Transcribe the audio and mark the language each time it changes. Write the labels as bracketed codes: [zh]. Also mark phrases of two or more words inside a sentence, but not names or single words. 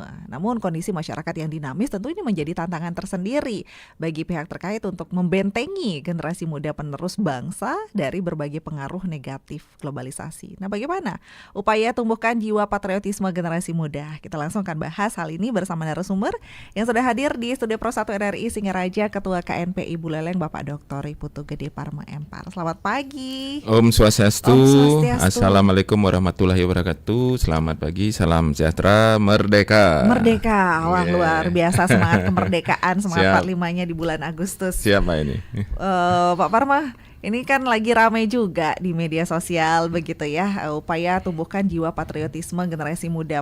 [id] Namun kondisi masyarakat yang dinamis tentu ini menjadi tantangan tersendiri bagi pihak terkait untuk membentengi generasi muda penerus bangsa dari berbagai pengaruh negatif globalisasi. Nah, bagaimana upaya tumbuhkan jiwa patriotisme generasi muda? Kita langsung akan bahas hal ini bersama narasumber yang sudah hadir di Studio Pro 1 RRI Singaraja, Ketua KNPI Buleleng Bapak Dr. Iputu Gede Parma Empar. Selamat pagi. Om Swastiastu. [ar] السلام عليكم ورحمة الله وبركاته. [id] Selamat pagi, salam sejahtera, merdeka. Merdeka, wah luar biasa semangat kemerdekaan, semangat 45-nya di bulan Agustus. Siapa ini? Pak Parma, ini kan lagi ramai juga di media sosial begitu ya, upaya tumbuhkan jiwa patriotisme generasi muda.